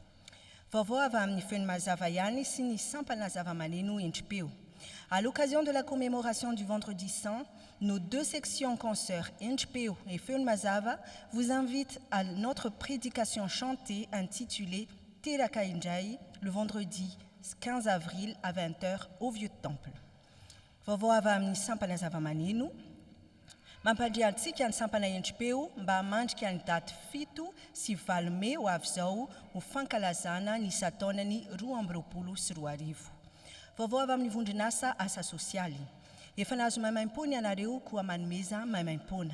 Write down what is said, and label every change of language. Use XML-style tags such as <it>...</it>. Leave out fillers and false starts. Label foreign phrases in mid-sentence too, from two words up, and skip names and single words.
<fr>À l'occasion de la commémoration du Vendredi Saint, nos 2 sections concerts, NHPO et Feune Mazava, vous invitent à notre prédication chantée intitulée Teraka Injai, le vendredi 15 avril à 20h au Vieux Temple.</fr> <mg>Vovô avy amin'ny sampana zava-maneno, mampandriantsika ny sampana NHPO mba hamandrika ny daty 7 sy 9 Mey ho avy izao ho fankalazana ny isa-taonany 2024. Vovô avy amin'ny vondron'asa asa sosialy. Efa nahazo maimaim-pony ianareo koa manomeza maimaim-pona.</mg>